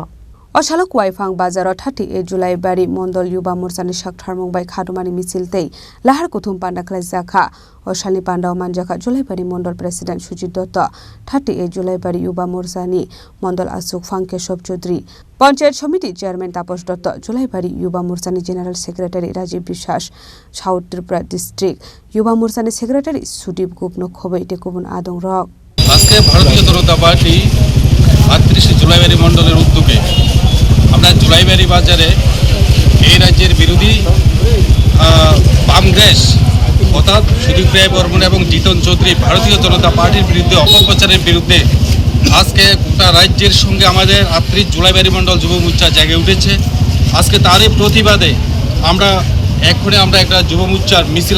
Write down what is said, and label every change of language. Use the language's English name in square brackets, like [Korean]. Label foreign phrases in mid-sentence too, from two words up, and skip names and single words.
[Kok Borok] Oshalok Waifang Bazaro 38 Julaibari Mondal Yuva Morchani Shak Tharung Wai Khadumani Mishil Te Lahar Kuthum Panda Khlaijaka Oshali Panda Manjaka Julaibari Mondal President Sujit Dotto 38 Julaibari Yuva Morchani Mondal Achok Phang Keshav Chaudhary [English] Panchayat Committee Chairman [Kok Borok] Taposh Dotto Julaibari Yuva Morchani [English] General Secretary [Kok Borok] Rajiv Bishwas South Tripura District Yuva Morchani Secretary Sudip Gupno khoboi te kubun adongra [Bangla] আজকে ভারতীয় জনতা পার্টি ৩৮ জুলাইবাড়ি মণ্ডলের উদ্যোগে আমরা জুলাইবাড়ি বাজারে এই রাজ্যের বিরোধী কংগ্রেস অর্থাৎ সুদীপ রায় বর্মন এবং জিতন চৌধুরী ভারতীয় জনতা পার্টির বিরুদ্ধে অপপ্রচারের বিরুদ্ধে আজকে গোটা রাজ্যের সঙ্গে আমাদের ৩৮ জুলাইবাড়ি মণ্ডল যুব মোর্চা জেগে উঠেছে আজকে তারই প্রতিবাদে আমরা এক্ষণে আমরা একটা যুব মোর্চার মিছিল